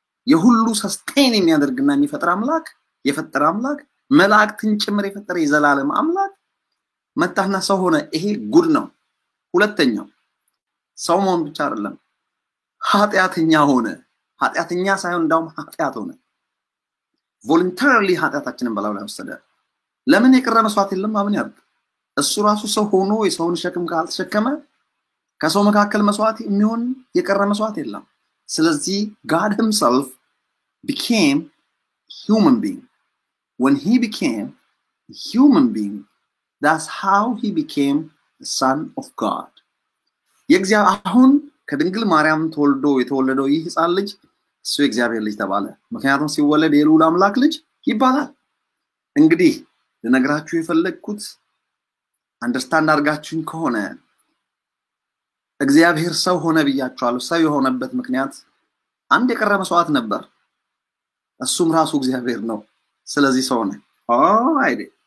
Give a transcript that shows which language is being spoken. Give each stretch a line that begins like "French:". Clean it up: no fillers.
Amharic: የሁሉ ሰስቴን የሚያደርግና የሚፈጥር አምላክ የፈጠረ አምላክ መላእክትን ጭምር የፈጠረ የዘላለም አምላክ መጣና ሰው ሆነ። ይሄ ጉድ ነው። ሁለተኛው ሰው መሆን ብቻ አይደለም፣ ኃጢአተኛ ሆነ። ኃጢአተኛ ሳይሆን እንዳውም ኃጢአት ሆነ። ቮለንተሪሊ ኃጢአታችንን በላዩ ላይ ወሰደ። ለምን የቀረ መስዋዕት የለም? አምን ያርግ። እሱ ራሱ ሰው ሆኖ የሰውን ሸክም ካልተሸከመ ከሰው መካከል መስዋዕት የሚሆን የቀረ መስዋዕት የለም። ስለዚህ
English: God himself became human being. When he became a human being, that's how he became the son of God.
Amharic: የእግዚአብሔር አሁን ከድንግል ማርያም ተወልዶ የተወለደው ይህ ሕፃን ልጅ እሱ የእግዚአብሔር ልጅ ተባለ። ምክንያቱም ሲወለድ የልዑል አምላክ ልጅ ይባላል። እንግዲህ ለነገራችሁ የፈለግኩት አንደርስታንድ አድርጋችሁኝ ከሆነ እግዚአብሔር ሰው ሆነ ብያችኋለሁ። ሰው የሆነበት ምክንያት አንድ የቀረ መስዋዕት ነበር፣ እሱም ራሱ እግዚአብሔር ነው። ስለዚህ ሰው ነው። አይዴ